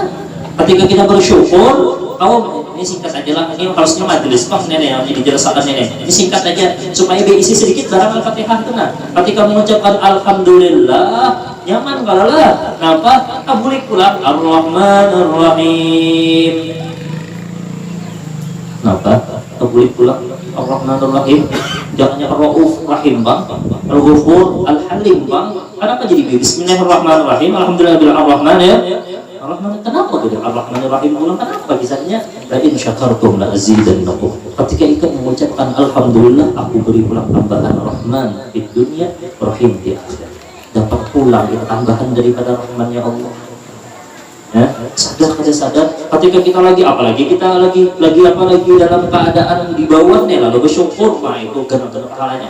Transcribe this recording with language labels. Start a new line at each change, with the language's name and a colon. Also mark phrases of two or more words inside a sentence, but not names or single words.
Indonesian: Ketika kita bersyukur, ini singkat aja lah. Ini harusnya majelis bang nenek yang dijelaskan nenek. Ini singkat aja supaya diisi sedikit barang Al-Fatihah itu nah. Ketika mengucapkan alhamdulillah, nyaman kalau lah.
Banjar: Kenapa? Kabuli pulang Ar-Rahmanir Rahim. Kenapa? Kabuli pulang Ar-Rahmanir Rahim. Jangannya Ar-Rauf Rahim bang, Al-Ghafur Al-Halim bang.
Indonesian: Kenapa jadi Bismillahirrahmanirrahim? Alhamdulillah Ar-Rahman ya. Ar-Rahman kenapa gitu?
Banjar: Ar-Rahmanir-Rahim ulang kenapa kisahnya?
Arabic: لئن شكرتم لأزيدنكم.
Indonesian: Ketika ikut mengucapkan alhamdulillah, aku beri pulang tambahan Rahman di dunia, Rahim di akhirat. Dapat pulang kita tambahan daripada Rahman-Nya Allah.
Banjar: Ya, sadar kada sadar ketika kita lagi apalagi kita lagi dalam keadaan di bawah nih lalu bersyukur, nah itu gerak-gerak pahalanya.